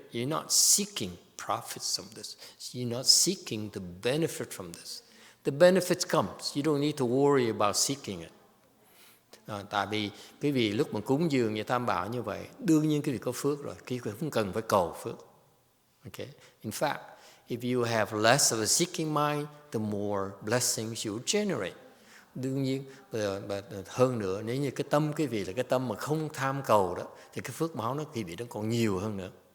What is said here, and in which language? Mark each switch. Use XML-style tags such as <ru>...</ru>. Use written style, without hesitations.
<en>You're not seeking profits from this. You're not seeking the benefit from this. The benefits comes. You don't need to worry about seeking it.</en> <vi>Tại vì quý vị lúc mà cúng dường như Tam Bảo như vậy, đương nhiên quý vị có phước rồi, quý vị không cần phải cầu phước.</vi> <en>Okay? In fact, if you have less of a seeking mind, the more blessings you generate.</en> <vi>Đương nhiên, hơn nữa, nếu như cái tâm quý vị là cái tâm mà không tham cầu đó, thì cái phước báo nó quý vị nó còn nhiều hơn nữa.</vi>